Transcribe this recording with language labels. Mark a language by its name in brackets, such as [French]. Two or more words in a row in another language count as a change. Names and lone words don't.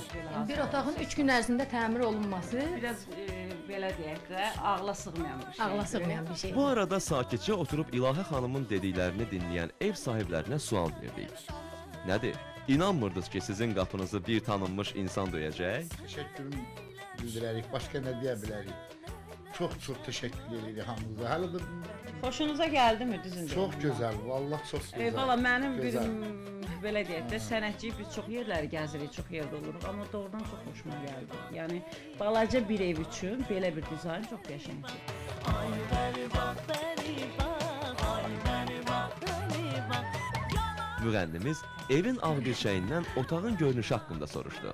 [Azerbaijani] Bir otağın 3 gün ərzində təmir olunması Biraz belə deyək də, ağla sığmayan bir şey. ağla sığmayan bir şey. Bu arada sakitcə oturub İlahə xanımın dediklərini dinləyən ev sahiblərinə sual verdik. Nədir? İnanmırdınız ki sizin qapınızı bir tanınmış insan döyəcək? Teşekkürüm bildirərik. [Turkish] Başka ne [Azerbaijani] diye bilərik? Çok teşekkür edirik hamınıza. Hələ də Xoşunuza gəldi mi düzündə? [Turkish] çok güzel. Vallahi çok güzel. [Azerbaijani] Valla mənim bir Gözəl. belə deyək də, sənətçi biz çox yerləri gəzirik, çox yerdə oluruq, amma doğrudan çox xoşuma gəldi. Yəni balaca bir ev üçün belə bir dizayn çox qəşəngdir. Müğənnimiz evin ağbirçəyindən otağın görünüşü haqqında soruşdu.